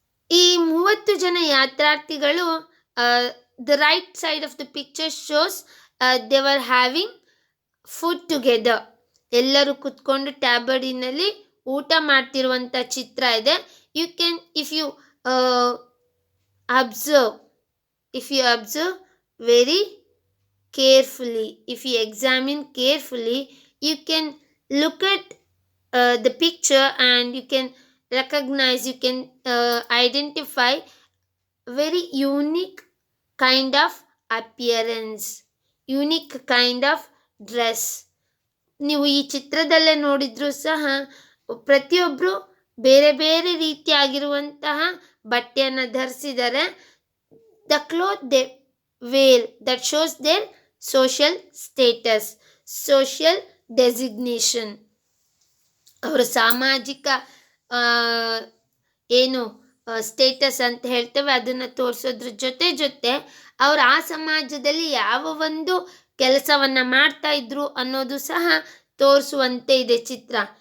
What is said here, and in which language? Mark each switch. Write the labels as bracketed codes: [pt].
[kn] ಈ 30 ಜನ ಯಾತ್ರಾರ್ಥಿಗಳು, [en] The right side of the picture shows they were having food together. [kn] ಎಲ್ಲರೂ ಕುತ್ಕೊಂಡು ಟ್ಯಾಬರ್ಡಿನಲ್ಲಿ ಊಟ ಮಾಡ್ತಿರುವಂಥ ಚಿತ್ರ ಇದೆ. [en] You can, if you observe very carefully, if you examine carefully, you can look at the picture and you can recognize, you can identify very unique kind of appearance, unique kind of dress. [kn] ನೀವು ಈ ಚಿತ್ರದಲ್ಲೇ ನೋಡಿದ್ರೂ ಸಹ ಪ್ರತಿಯೊಬ್ಬರು ಬೇರೆ ಬೇರೆ ರೀತಿಯಾಗಿರುವಂತಹ ಬಟ್ಟೆಯನ್ನು ಧರಿಸಿದ್ದಾರೆ. [en] The cloth they wear that shows their social status, social designation. [kn] ಅವರ ಸಾಮಾಜಿಕ ಏನು ಸ್ಟೇಟಸ್ ಅಂತ ಹೇಳ್ತೇವೆ ಅದನ್ನು ತೋರಿಸೋದ್ರ ಜೊತೆ ಅವರು ಆ ಸಮಾಜದಲ್ಲಿ ಯಾವ ಒಂದು ಕೆಲಸವನ್ನು ಮಾಡ್ತಾ ಇದ್ರು ಅನ್ನೋದು ಸಹ ತೋರಿಸುವಂತೆ ಇದೆ ಚಿತ್ರ.